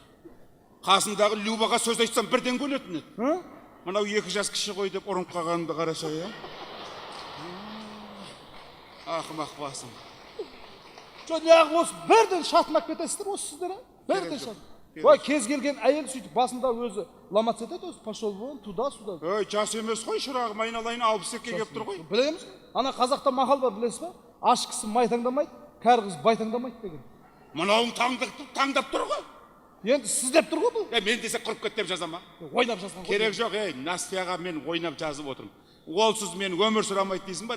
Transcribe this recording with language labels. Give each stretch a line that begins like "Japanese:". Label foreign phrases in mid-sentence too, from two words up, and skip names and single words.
Kazakh: Қасындағы Любаға сөз айтсам бірден көнетін еді. Мынау 2 жас кіші ғой деп ұрынып қалғанымды қараша, я. Ақымақ басым. Неғып осы бірден шатынап кетесіздер осы сіздер, бірден шатынап. Ой, кез келген әйел сөйтіп басында өзі ламат етеді, өзі
Russian: пошел вон, туда-сюда.
Kazakh: Ой, жас емес қой, шырағым айналайын 62-ке кеп тұр ғой. Білеміз? Ана қазақта мақал бар, білесіз ба? Аш кісі май таңдамайды, кәрі қыз бай таңдамайды деген. Мынауың таңдап тұр ғой. Енді сіз деп тұр ғой бұл. Мен десе құрып кет деп жазама. Ойнап жазған ғой. Керек жоқ, Настяға мен ойнап жазып отырмын. Олсыз мен өмір сұрамайды дейсің ба?